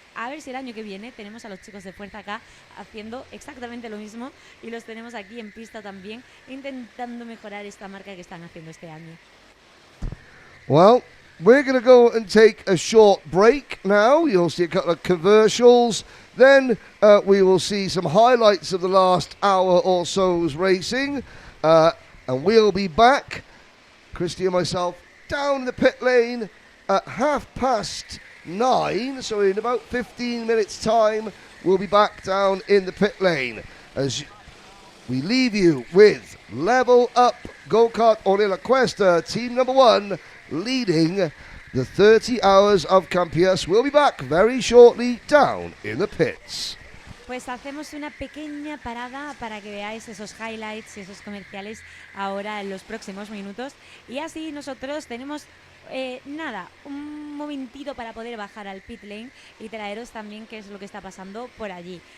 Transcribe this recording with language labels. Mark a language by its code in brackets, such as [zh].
[es] A ver si el año que viene tenemos a los chicos de Fuerza K haciendo exactamente lo mismo y los tenemos aquí en pista también intentando mejorar esta marca que están haciendo este año. [en] Well, we're going to go and take a short break now. You'll see a couple of commercials. Then we will see some highlights of the last hour or so's racing. And we'll be back, Christy and myself, down the pit lane at 9:30. So in about 15 minutes' time, we'll be back down in the pit lane as we leave you with Level Up Go-Kart Orilla Cuesta, team number 1, leading the 30 hours of Campillos. We'll be back very shortly down in the pits. [es] Pues hacemos una pequeña parada para que veáis esos highlights y esos comerciales ahora en los próximos minutos. Y así nosotros tenemos un momentito para poder bajar al pit lane y traeros también qué es lo que está pasando por allí.